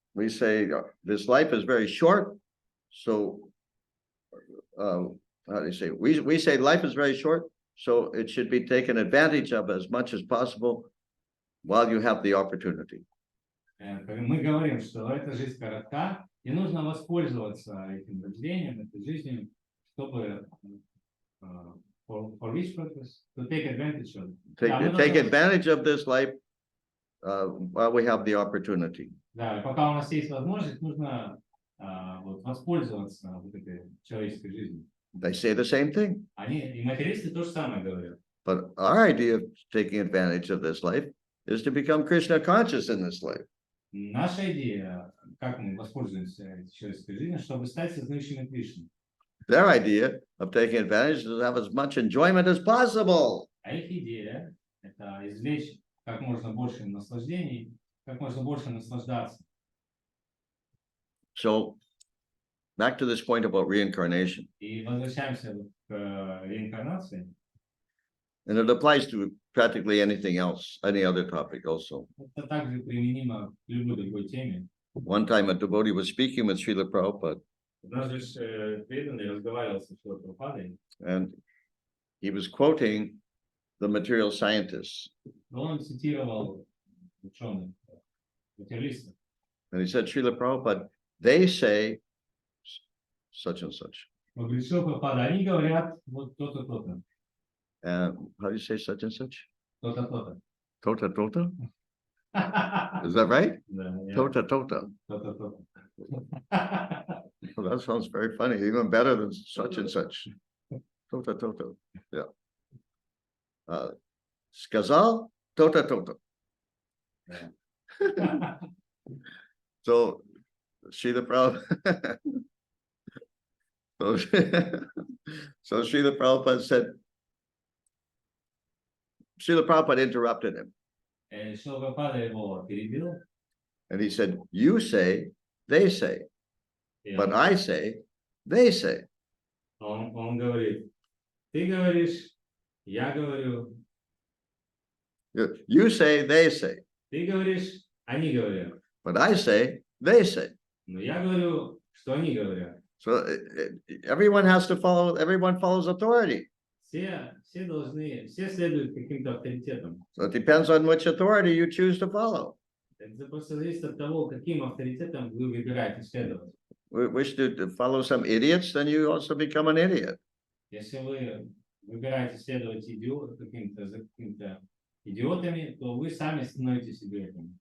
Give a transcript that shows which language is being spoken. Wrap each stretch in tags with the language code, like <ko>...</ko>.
<en>We say this life is very short, so how do you say? We say life is very short, so it should be taken advantage of as much as possible while you have the opportunity.</en> <ru>Мы говорим, что эта жизнь коротка, и нужно воспользоваться этим рождением, этой жизнью, чтобы</ru> <en>for which purpose? To take advantage of it. Take advantage of this life while we have the opportunity.</en> <ru>Да, пока у нас есть возможность, нужно воспользоваться вот этой человеческой жизнью.</ru> <en>They say the same thing.</en> <ru>Они и материалисты то же самое говорят.</ru> <en>But our idea of taking advantage of this life is to become Krishna conscious in this life.</en> <ru>Наша идея, как мы воспользуемся этой человеческой жизнью, чтобы стать сознающими Кришны.</ru> <en>Their idea of taking advantage is to have as much enjoyment as possible.</en> <ru>А их идея – это извлечь как можно больше наслаждений, как можно больше наслаждаться.</ru> <en>So, back to this point about reincarnation.</en> <ru>И возвращаемся к реинкарнации.</ru> <en>And it applies to practically anything else, any other topic also.</en> <ru>Это также применимо к любой другой теме.</ru> <en>One time a devotee was speaking with Srila Prabhupada,</en> <ru>Однажды преданный разговаривал со Шрилой Прабхупадой,</ru> <en>and he was quoting the material scientists.</en> <ru>но он цитировал ученых, материалистов.</ru> <en>And he said, Srila Prabhupada, they say such and such.</en> <ru>Он говорит, Шрила Прабхупада, они говорят вот то-то, то-то,</ru> <en>How do you say such and such?</en> <ru>то-то, то-то. Tota tota?</ru> <en>Is that right?</en> <ru>Да, Tota tota. то-то, то-то.</ru> <en>Well, that sounds very funny, even better than such and such.</en> <ru>Tota tota.</ru> <en>Yeah.</en> <ru>Сказал tota tota.</ru> <en>So, Srila Prabhupada. So Srila Prabhupada said, Srila Prabhupada interrupted him,</en> <ru>Шрила Прабхупада его перебил,</ru> <en>and he said, you say, they say,</en> <ru>и</ru> <en>but I say, they say.</en> <ru>он говорит, ты говоришь, я говорю,</ru> <en>You say, they say,</en> <ru>ты говоришь, они говорят,</ru> <en>but I say, they say.</en> <ru>но я говорю, что они говорят.</ru> <en>So everyone has to follow, everyone follows authority.</en> <ru>Все следуют каким-то авторитетам.</ru> <en>So it depends on which authority you choose to follow.</en> <ru>Это просто зависит от того, каким авторитетом вы выбираете следовать.</ru> <en>Wish to follow some idiots, then you also become an idiot.</en> <ru>Если вы выбираете следовать за какими-то идиотами, то вы сами становитесь идиотами.</ru>